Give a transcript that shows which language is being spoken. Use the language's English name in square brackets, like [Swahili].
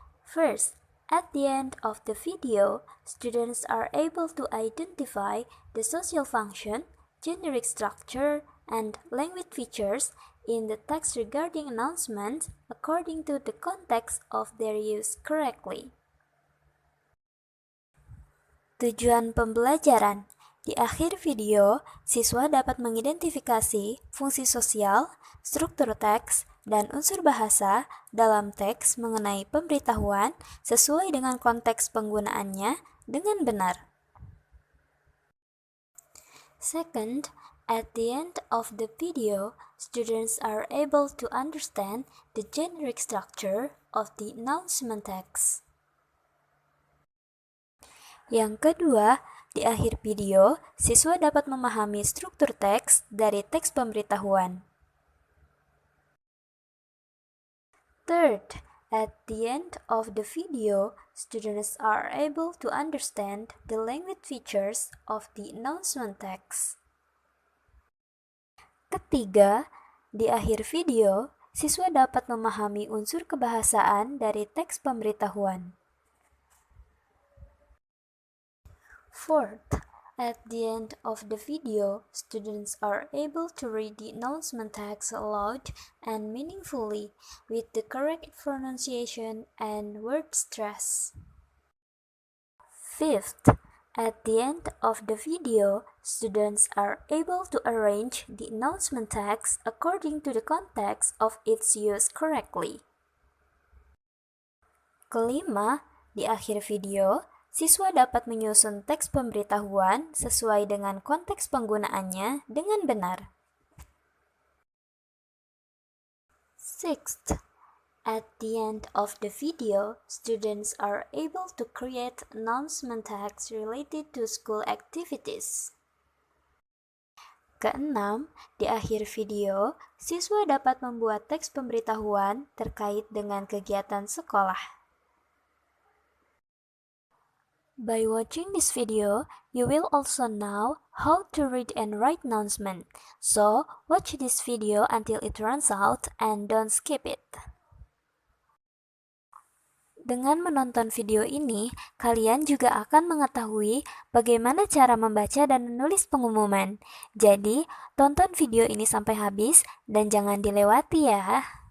[English] First, at the end of the video, students are able to identify the social function, generic structure, and language features in the text regarding announcements according to the context of their use correctly. [Indonesian] Tujuan pembelajaran. Di akhir video, siswa dapat mengidentifikasi fungsi sosial, struktur teks, dan unsur bahasa dalam teks mengenai pemberitahuan sesuai dengan konteks penggunaannya dengan benar. [English] Second, at the end of the video, students are able to understand the generic structure of the announcement text. [Indonesian] Yang kedua, di akhir video, siswa dapat memahami struktur teks dari teks pemberitahuan. [English] Third, at the end of the video, students are able to understand the language features of the announcement text. [Indonesian] Ketiga, di akhir video, siswa dapat memahami unsur kebahasaan dari teks pemberitahuan. [English] Fourth, at the end of the video, students are able to read the announcement text aloud and meaningfully with the correct pronunciation and word stress. Fifth, at the end of the video, students are able to arrange the announcement text according to the context of its use correctly. [Indonesian] Kelima, di akhir video, siswa dapat menyusun teks pemberitahuan sesuai dengan konteks penggunaannya dengan benar. [English] Sixth, at the end of the video, students are able to create announcement text related to school activities. [Indonesian] Keenam, di akhir video, siswa dapat membuat teks pemberitahuan terkait dengan kegiatan sekolah. [English] By watching this video, you will also know how to read and write announcement. So, watch this video until it runs out and don't skip it. [Indonesian] Dengan menonton video ini, kalian juga akan mengetahui bagaimana cara membaca dan menulis pengumuman. Jadi, tonton video ini sampai habis dan jangan dilewati ya.